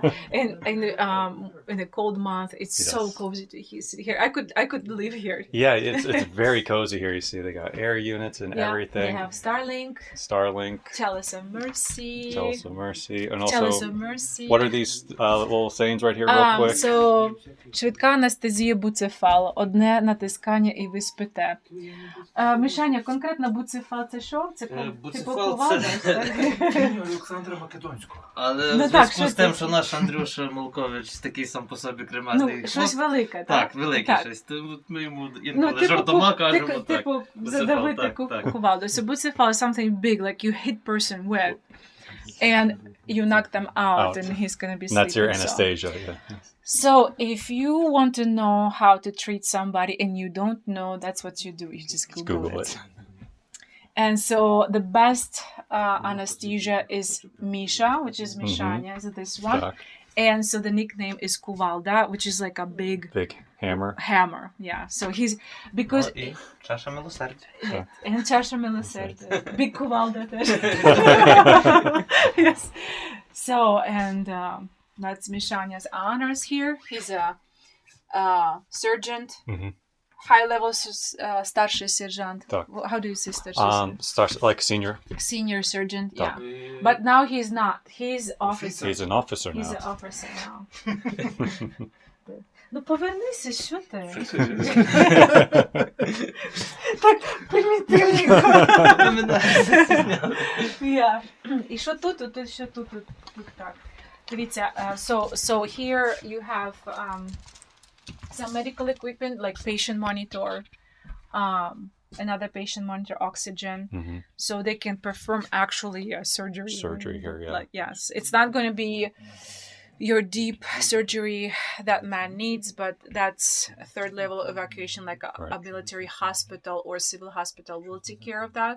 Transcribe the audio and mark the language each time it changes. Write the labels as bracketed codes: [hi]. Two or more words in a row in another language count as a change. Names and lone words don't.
[en] And in a cold month, it's so cozy to sit here. I could live here. Yeah, it's very cozy here. You see, they got air units and everything. They have Starlink, Chalice of Mercy, and also Chalice of Mercy. What are these little sayings right here, real quick? [uk] So швидка анестезія буцефал. Одне натискання і ви спите. Мишаня, конкретно буцефал це що? Це буцефал це Олександра Македонського. Але в зв'язку з тим, що наш Андрюша Малкович такий сам по собі кремезний. Щось велике, так? Так, велике щось. Ми йому інколи жартома кажемо так. Типу, задавити кувалду. [en] So bucefal is something big, like you hit person with, and you knock them out, and he's going to be sleeping. That's your anesthesia, So if you want to know how to treat somebody and you don't know, that's what you do. You just Google it. And so the best anesthesia is Misha, which is Mishanya, is this one. And so the nickname is Kuvalda, which is like a big hammer. Yeah. So he's because [uk] Чаша милосердя. And Чаша милосердя. [en] Big Kuvalda. Yes. So and that's Mishanya's honors here. He's a surgeon high-level [uk] старший сержант. Так. [en] How do you say [uk] старший сержант? [en] Like senior. Senior sergeant, yeah. [uk] Так. [en] But now he's not. He's officer. He's an officer He's now. an officer now. [uk] Ну повернися, що ти? Так примітивненько. [en] Yeah. [uk] І що тут? Тут що тут так. Дивіться, [en] so here you have some medical equipment like patient monitor, another patient monitor, oxygen, so they can perform actually surgery. Surgery here, yeah. Like, yes, it's not going to be your deep surgery that man needs, but that's a third level evacuation, like a military hospital or civil hospital will take care of that.